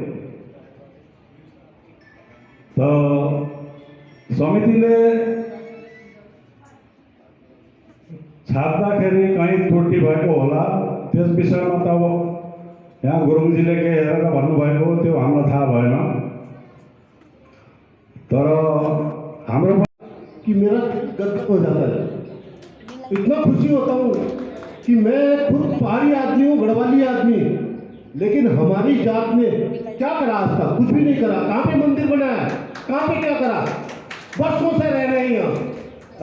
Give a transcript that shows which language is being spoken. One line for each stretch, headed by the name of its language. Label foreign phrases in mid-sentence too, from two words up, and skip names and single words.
Nepali: त समितिले छाप्दाखेरि कहीँ त्रुटि भएको होला, त्यस विषयमा त अब यहाँ गुरुङजीले के हेरेर भन्नुभएको त्यो हामीलाई थाहा भएन। तर हाम्रो
Hindi: कि मेरा गदगद हो जाता है, इतना खुशी होता हूँ कि मैं खुद पहाड़ी आदमी हूँ, गढ़वाली आदमी, लेकिन हमारी जात ने क्या करा आज तक? कुछ भी नहीं करा। कहाँ पे मंदिर बनाया, कहाँ पे क्या करा? वर्षों से रह रहे हैं यहाँ।